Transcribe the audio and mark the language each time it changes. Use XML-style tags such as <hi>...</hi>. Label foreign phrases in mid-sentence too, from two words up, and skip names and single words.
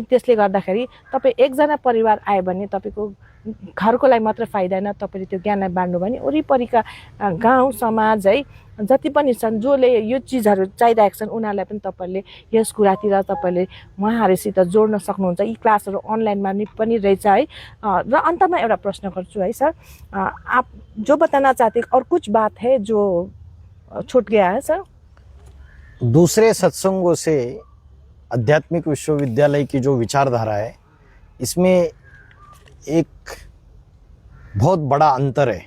<ne>त्यसले गर्दाखेरि तपाईँ एकजना परिवार आयो भने तपाईँको घरको लागि मात्र फाइदा होइन, तपाईँले त्यो ज्ञानलाई बाँड्नु भने वरिपरिका गाउँ समाज है जति पनि छन् जसले यो चिजहरू चाहिरहेका छन् उनीहरूलाई पनि तपाईँले यस कुरातिर तपाईँले उहाँहरूसित जोड्न सक्नुहुन्छ। यी क्लासहरू अनलाइनमा पनि रहेछ है। र अन्तमा एउटा प्रश्न गर्छु है सर,</ne> <hi>आप जो बताना चाहते और कुछ बात है जो छूट गया है सर? दूसरे सत्संगों से आध्यात्मिक विश्वविद्यालय की जो विचारधारा है, इसमें एक बहुत बड़ा अंतर है।</hi>